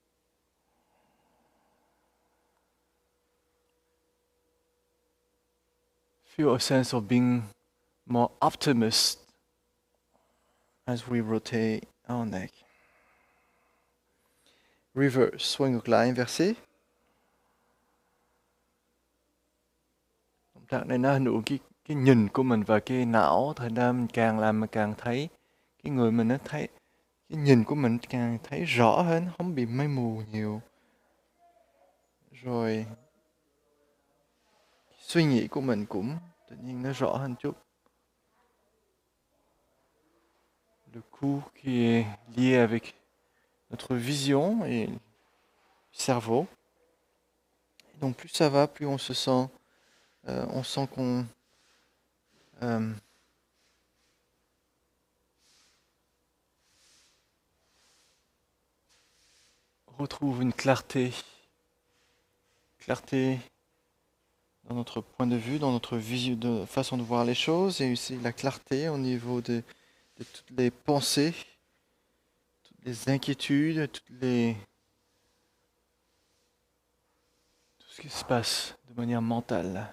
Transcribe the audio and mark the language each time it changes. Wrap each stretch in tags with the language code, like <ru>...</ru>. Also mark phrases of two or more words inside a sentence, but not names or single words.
<en>Feel a sense of being more optimist as we rotate our neck. Reverse,</en> <vi>xoay ngược lại, inversé. Động tác này nó ảnh hưởng cái nhìn của mình và cái não, thành ra mình càng làm mình càng thấy cái người mình nó thấy cái nhìn của mình càng thấy rõ hơn, không bị mây mù nhiều. Rồi suy nghĩ của mình cũng tự nhiên nó rõ hơn chút.</vi> <fr>Le cou qui est lié avec notre vision et le cerveau. Et donc plus ça va, plus on se sent, on sent qu'on retrouve une clarté dans notre point de vue, dans notre vision, de façon de voir les choses, et aussi la clarté au niveau de toutes les pensées, toutes les inquiétudes, tout ce qui se passe de manière mentale.</fr>